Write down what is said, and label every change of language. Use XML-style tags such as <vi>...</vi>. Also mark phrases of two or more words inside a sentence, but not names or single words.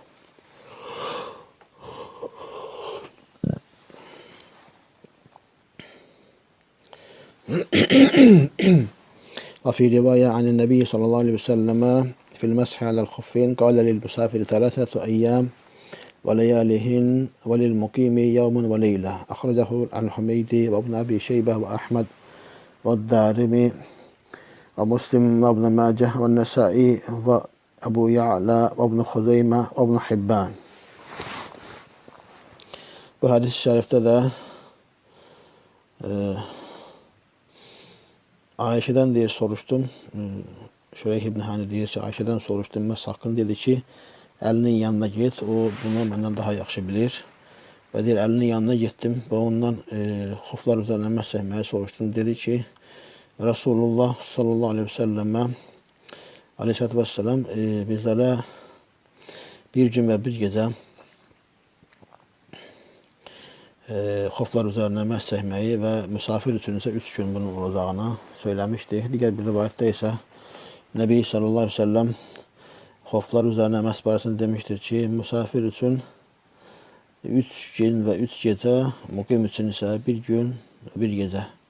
<ar>وفي رواية عن النبي صلى الله عليه وسلم في المسح على الخفين قال للمسافر 3 أيام وليالهن وللمقيم يوم وليلة. أخرجه الحميدي وابن أبي شيبة وأحمد والدارمي ومسلم وابن ماجه والنسائي وأبو يعلى وابن خزيمة وابن حبان.</ar> <tr>Bu hadis-i şerifte de Ayşe'den diye soruştum.</tr> <az>Şureyh ibn Hani deyir ki, Ayşe'den soruştum. Məhz haqqını dedi ki, əlinin yanına get, o bunu məndən daha yaxşı bilir. Və deyir, əlinin yanına getdim və ondan xuflar üzərinə məhz çəkməyi soruştum. Dedi ki,</az> <ar>رسول الله صلى الله عليه وسلم عليه الصلاة والسلام</ar> <az>bizlərə bir gün və bir gecə xoflar üzərinə məhz çəkməyi və misafir üçün isə 3 gün bunun olacağını söyləmişdi. Digər bir rivayətdə isə Nəbi</az> <ar>صلى الله عليه وسلم</ar> <az>xoflar üzərinə məhz barəsində demişdir ki, misafir üçün 3 gün və 3 gecə, muqim üçün isə 1 gün və 1 gecə.</az>